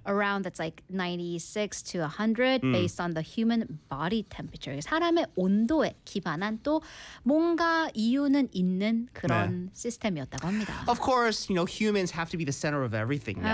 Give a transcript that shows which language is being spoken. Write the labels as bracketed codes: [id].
[en] around that's like 96 to 100 based on the human body temperature. [ko] 사람의 온도에 기반한 또 뭔가 이유는 있는 그런 네. 시스템이었다고 합니다. [en] Of course, you know, humans have to be the center of everything now,